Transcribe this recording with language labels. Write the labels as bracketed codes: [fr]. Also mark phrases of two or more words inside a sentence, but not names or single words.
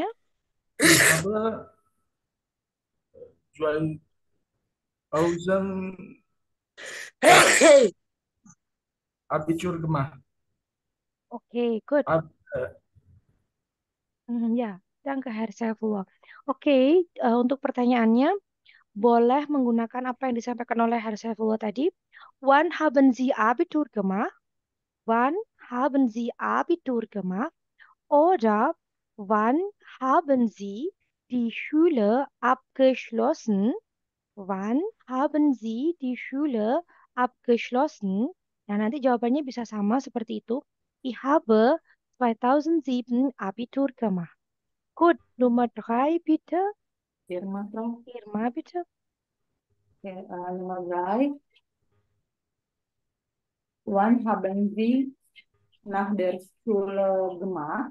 [de] Ich habe 2000 Abitur gemacht. [en] Oke, good. [de] Ab, äh, Ya, danke Herr Saifullah. [id] Oke, untuk pertanyaannya, boleh menggunakan apa yang disampaikan oleh Herr Saifullah tadi. [de] Wann haben Sie Abitur gemacht? Wann haben Sie Abitur gemacht? Oder wann haben Sie die Schule abgeschlossen? Wann haben Sie die Schule abgeschlossen? [id] Nah, nanti jawabannya bisa sama seperti itu. [de] Ich habe 2007 Abitur gemacht. Gut, Nummer drei bitte. Irma, Frau. Irma, bitte. Oke, Nummer 3. Wann haben Sie nach der Schule gemacht?